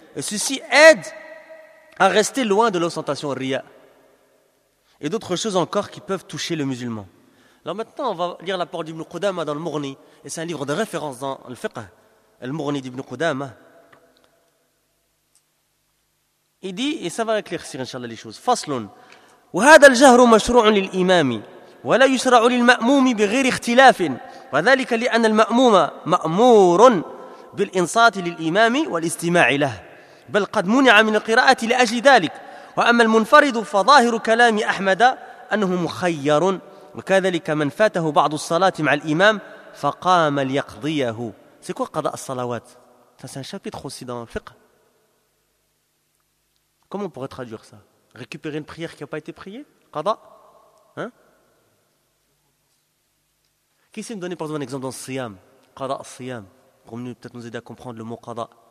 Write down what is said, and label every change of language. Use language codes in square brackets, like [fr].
[fr] Et ceci aide à rester loin de l'ostentation riya. Et d'autres choses encore qui peuvent toucher le musulman. Alors maintenant, on va lire la parole d'Ibn Qudama dans le Mughni. Et c'est un livre de référence dans le fiqh, le Mughni d'Ibn Qudama. Il dit, et ça va éclaircir, inshallah, les choses. [ar] Faslun. وهذا الجهر مشروع للإمام ولا يشرع للمأموم بغير اختلاف وذلك لأن المأموم مأمور بالإنصات للإمام والاستماع له بل قد منع من القراءة لأجل ذلك وأما المنفرد فظاهر كلام أحمد أنه مخير وكذلك من فاته بعض الصلاة مع الإمام فقام ليقضيه. [fr] C'est quoi [ar] قضاء الصلوات? [fr] C'est un chapitre aussi dans le fiqh. Comment on pourrait traduire ça? Récupérer une prière qui n'a pas été priée? Qada? Hein? Qui sait me donner par exemple un exemple dans Siyam? Qada Siyam. Pour nous, peut-être nous aider à comprendre le mot Qada.